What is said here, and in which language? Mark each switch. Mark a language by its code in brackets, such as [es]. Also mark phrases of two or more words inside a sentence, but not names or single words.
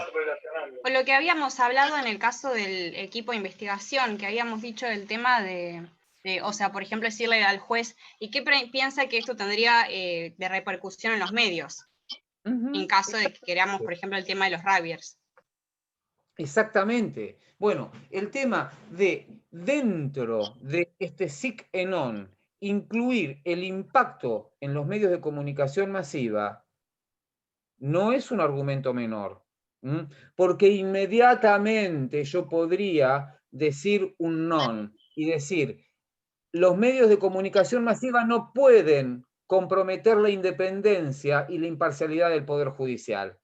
[es] Con lo que habíamos hablado en el caso del equipo de investigación, que habíamos dicho del tema o sea, por ejemplo, decirle al juez, ¿y qué piensa que esto tendría de repercusión en los medios? En caso de que queramos, por ejemplo, el tema de los Rabiers. Exactamente. Bueno, el tema de dentro de este [la] sic et non, [es] incluir el impacto en los medios de comunicación masiva, no es un argumento menor, porque inmediatamente yo podría decir un non y decir, los medios de comunicación masiva no pueden comprometer la independencia y la imparcialidad del Poder Judicial.